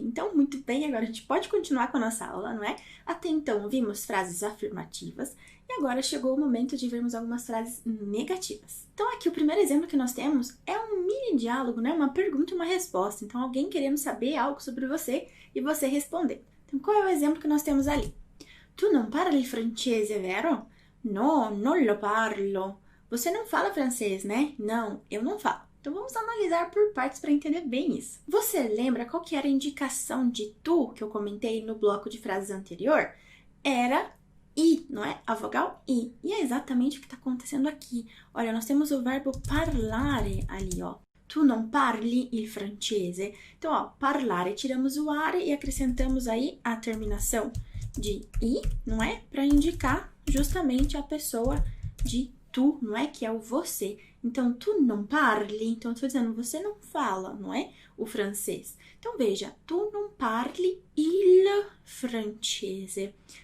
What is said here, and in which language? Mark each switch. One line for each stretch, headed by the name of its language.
Portuguese: Então, muito bem, agora a gente pode continuar com a nossa aula, não é? Até então vimos frases afirmativas e agora chegou o momento de vermos algumas frases negativas. Então aqui o primeiro exemplo que nós temos é um mini diálogo, né? Uma pergunta e uma resposta. Então alguém querendo saber algo sobre você e você responder. Então qual é o exemplo que nós temos ali?
Italian: Tu non parli francese, vero? No, non lo parlo.
Portuguese: Você não fala francês, né? Não, eu não falo. Então vamos analisar por partes para entender bem isso. Você lembra qual que era a indicação de tu que eu comentei no bloco de frases anterior? Era I, não é? A vogal I. E é exatamente o que está acontecendo aqui. Olha, nós temos o verbo parlare ali, ó.
Italian: Tu non parli il francese.
Portuguese: Então, ó, parlare, tiramos o are e acrescentamos aí a terminação de I, não é? Para indicar justamente a pessoa de tu, não é? Que é o você. Então,
Italian: tu non parli,
Portuguese: então eu estou dizendo, você não fala, não é? O francês. Então, veja,
Italian: tu non parli il francese.